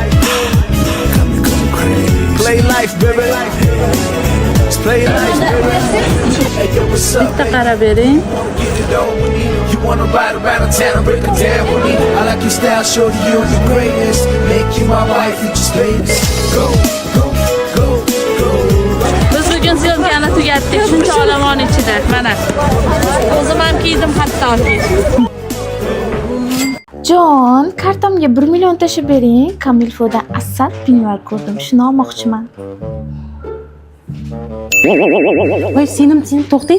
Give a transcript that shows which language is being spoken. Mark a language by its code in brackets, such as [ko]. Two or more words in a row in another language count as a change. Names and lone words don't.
[en] Play life, baby. Let's play life, baby. Hey, yo, what's up? [uz] Bitta qarab bering. [en] You wanna ride around town and break it down with me? I like your style, shorty, you're the greatest. Make you my wife, you just famous. Go, go, go, go. [uz] Biz bugun syomkani tugatdik, shuncha olomon ichida. Mana. O'zim ham kiydim hattoki. Jon, kartamga 1 million tashib bering. Kamilfodan asal pinvar ko'rdim. Shuni olmoqchiman. Voy, senim to'xtang.